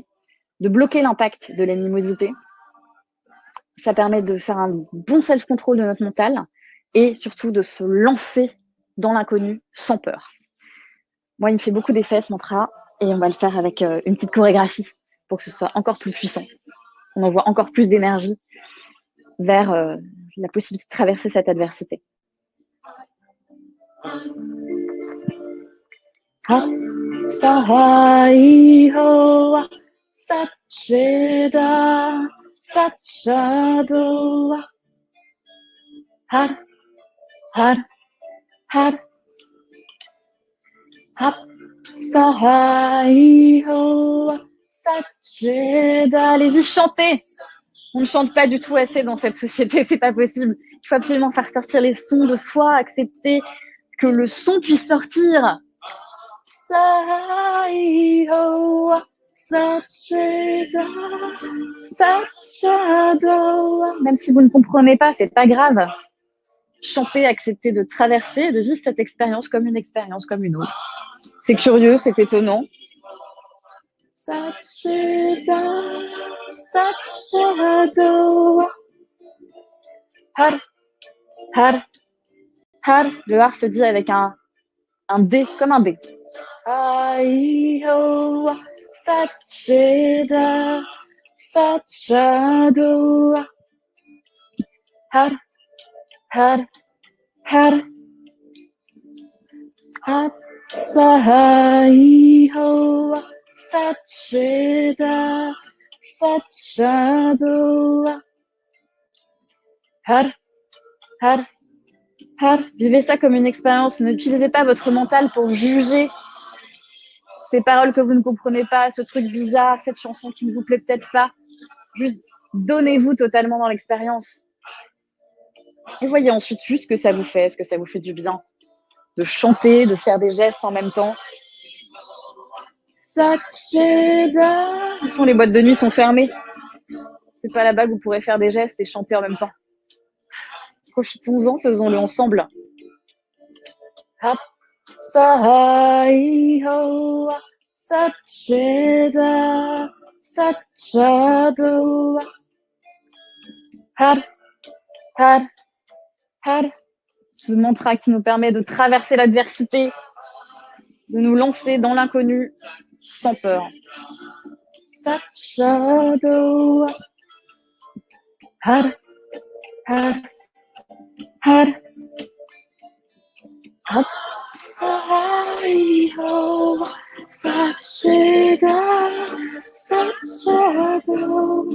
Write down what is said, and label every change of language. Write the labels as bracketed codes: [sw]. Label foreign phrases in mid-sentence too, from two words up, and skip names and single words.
[fr] De bloquer l'impact de l'animosité. Ça permet de faire un bon self-control de notre mental et surtout de se lancer dans l'inconnu sans peur. Moi, il me fait beaucoup d'effet ce mantra et on va le faire avec une petite chorégraphie pour que ce soit encore plus puissant. On envoie encore plus d'énergie vers la possibilité de traverser cette adversité. [pa] ਸਹਾਈ ਹੋਆ ਸਚੇਦਾ ਸਾਚੇਦਾ ਹਰ ਹਰ ਹਰ ਆਪ ਸਹਾਈ ਹੋਆ ਸਚੇਦਾ. [fr] Allez-y, chantez. On ne chante pas du tout assez dans cette société, c'est pas possible. Il faut absolument faire sortir les sons de soi, accepter que le son puisse sortir. Même si vous ne comprenez pas, c'est pas grave. Chanter, accepter de traverser, de vivre cette expérience comme une autre. C'est curieux, c'est étonnant. [pa] ਹਰ, ਹਰ, ਹਰ. [fr] Le har se dit avec un D, comme un D. [pa] ਸਚੇਦਾ, ਸਾਚੇਦਾ. ਹਰ, ਹਰ, ਹਰ. ਹਰ, ਸਹਾਈ ਹੋ, ਸਚੇਦਾ, ਸਾਚੇਦਾ. ਹਰ, ਹਰ, ਹਰ. [fr] Vivez ça comme une expérience. N'utilisez pas votre mental pour juger ces paroles que vous ne comprenez pas, ce truc bizarre, cette chanson qui ne vous plaît peut-être pas. Juste donnez-vous totalement dans l'expérience. Et voyez ensuite juste ce que ça vous fait, est-ce que ça vous fait du bien de chanter, de faire des gestes en même temps. [pa] Satcheda. [fr] De toute façon, les boîtes de nuit sont fermées. C'est pas là-bas que vous pourrez faire des gestes et chanter en même temps. Profitons-en, faisons-le ensemble. [pa] Hap, ਸਹਾਈ ਹੋ, ਸਚੇਦਾ, ਸਾਚੇਦਾ. ਹਰ, ਹਰ, ਹਰ. [fr] Ce mantra qui nous permet de traverser l'adversité, de nous lancer dans l'inconnu sans peur. [pa] ਸਾਚੇਦਾ. ਹਰ, ਹਰ, ਹਰ. ਆਪ, ਸਹਾਈ ਹੋ, ਸਚੇਦਾ, ਸਾਚੇਦਾ.